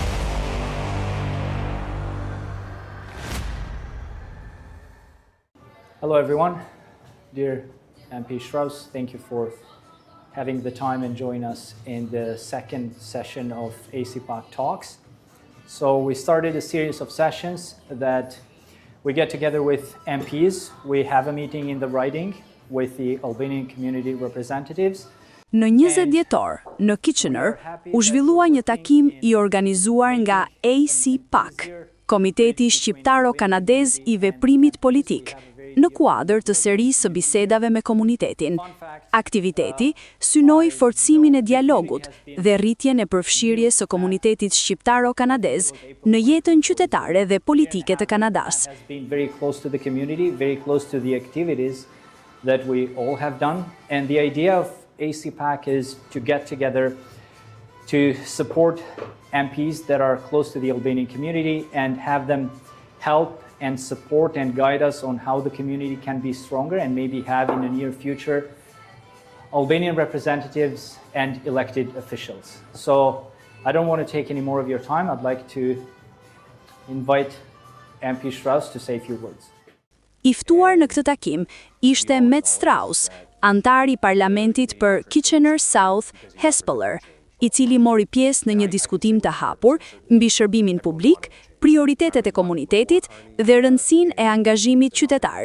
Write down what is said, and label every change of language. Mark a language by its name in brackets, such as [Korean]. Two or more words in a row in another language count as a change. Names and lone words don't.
[English] Hello everyone, dear MP Strauss, thank you for having the time and join us in the second session of ACPAC Talks. So we started a series of sessions that we get together with MPs. We have a meeting in the Riding with the Albanian community representatives. [Albanian] Në 20 dhjetor, në Kitchener, u zhvillua një takim I organizuar nga ACPAC, Komiteti Shqiptaro-Kanadez I Veprimit Politik, në kuadër të serisë së bisedave me komunitetin. Aktiviteti synoi forcimin e dialogut dhe rritjen e përfshirjes së komunitetit shqiptaro-kanadez në jetën qytetare dhe politike të Kanadas. [English] Very close to the community, very close to the activities that we all have done, and the idea of ACPAC is to get together to support MPs that are close to the Albanian community and have them help and support and guide us on how the community can be stronger and maybe have in the near future Albanian representatives and elected officials. So I don't want to take any more of your time. I'd like to invite MP Strauss to say a few words. [Albanian] I ftuar në këtë takim ishte Met Strauss, antar I parlamentit për Kitchener South Hespeler, I cili mori pjesë në një diskutim të hapur mbi shërbimin publik, prioritetet e komunitetit dhe rëndësinë e angazhimit qytetar.